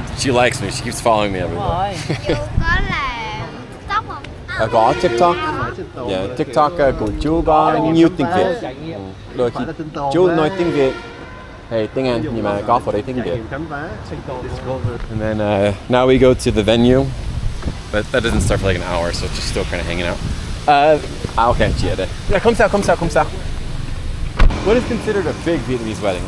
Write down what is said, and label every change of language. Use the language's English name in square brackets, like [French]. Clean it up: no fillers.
[English] She likes me. She keeps following me everywhere. [Vietnamese] Chú có làm TikTok không? Có TikTok. Yeah, TikTok của chú có nhiều tiếng Việt. Đôi khi chú nói tiếng Việt. Hey, tiếng Anh, nhưng mà có vào đây tiếng Việt. [English] And then now we go to the venue, but that doesn't start for like an hour, so it's just still kind of hanging out. Okay, [Vietnamese] chị ở đây. [English] Yeah, come sao. What is considered a big Vietnamese wedding?